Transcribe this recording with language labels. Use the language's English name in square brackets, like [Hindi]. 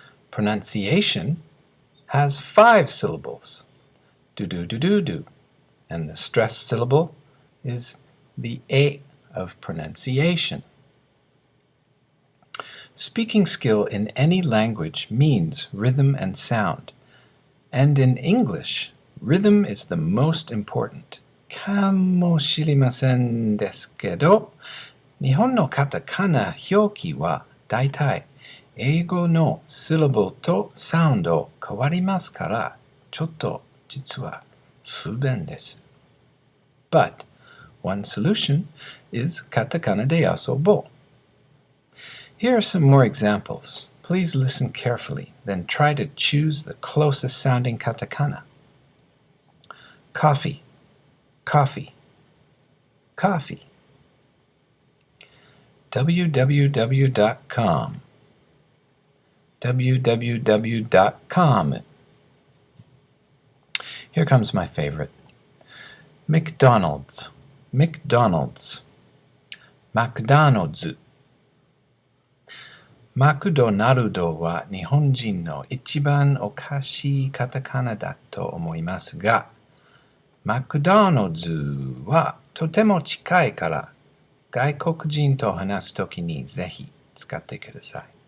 [English] Pronunciation has 5 syllables, do-do-do-do-do, and the stress syllable is the A of pronunciation. Speaking skill in any language means rhythm and sound, and in English, rhythm is the most important. [Japanese] かもしれませんですけど、日本のカタカナ表記はだいたい英語のシラボとサウンド変わりますから、ちょっと実は不便です。 [English] But one solution is [Japanese] カタカナで遊ぼう。 [English] Here are some more examples. Please listen carefully, then try to choose the closest sounding katakana. Coffee, coffee, coffee. www.com, www.com. Here comes my favorite. McDonald's, McDonald's, McDonald's. [Japanese] マクドナルドは日本人の一番おかしいカタカナだと思いますが、マクドナルドはとても近いから外国人と話すときにぜひ使ってください。